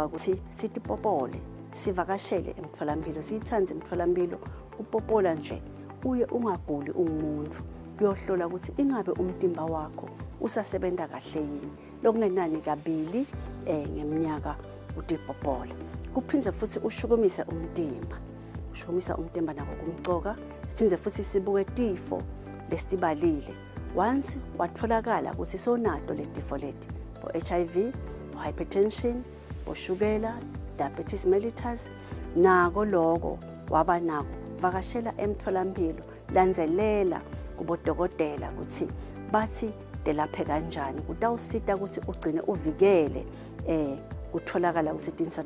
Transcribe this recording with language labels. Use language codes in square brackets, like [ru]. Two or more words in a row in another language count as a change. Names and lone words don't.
[ss] ukuthi sitipopole sivakashele emtholampilo siyithanze emtholampilo upopola nje uye ungaguli ungumuntu kuyohlola ukuthi ingabe umtimba wakho usasebenza kahle yini lokungenani kabili ngeminyaka utipopola kuphindze futhi ushukumisa umtimba nako kumcoka siphindze futhi sibuke tifo lesitibalile once watholakala ukuthi sonato letifo leti bo HIV bo hypertension bo shukela [en] diabetes mellitus [ss] nako lokho waba nako vakashela emtholampilo landzelela kubodokotela ukuthi bathi delaphe kanjani kutawusita ukuthi ugcine uvikele kutholakala ukuthi tinsa